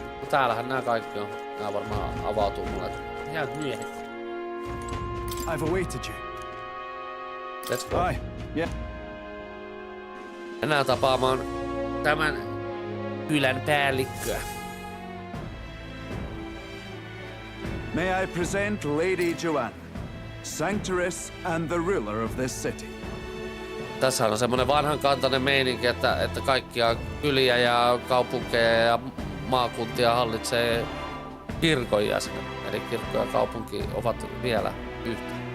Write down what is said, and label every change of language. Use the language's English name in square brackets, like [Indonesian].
[Finnish] Täällähän nää kaikki on. Nää varmaan avautuu mulle ihan myöhemmin. [English] I've awaited you. Let's go. Aye, yeah. [Finnish] Mennään tapaamaan tämän kylän päällikköä. [English] May I present Lady Joanna, Sanctress and the ruler of this city. [Finnish] Tässä on semmonen vanhankantainen meininki, että kaikkia kyliä ja kaupunkeja ja maakuntia hallitsee kirkon jäsenet. Eli kirkko ja kaupunki ovat vielä yhtä.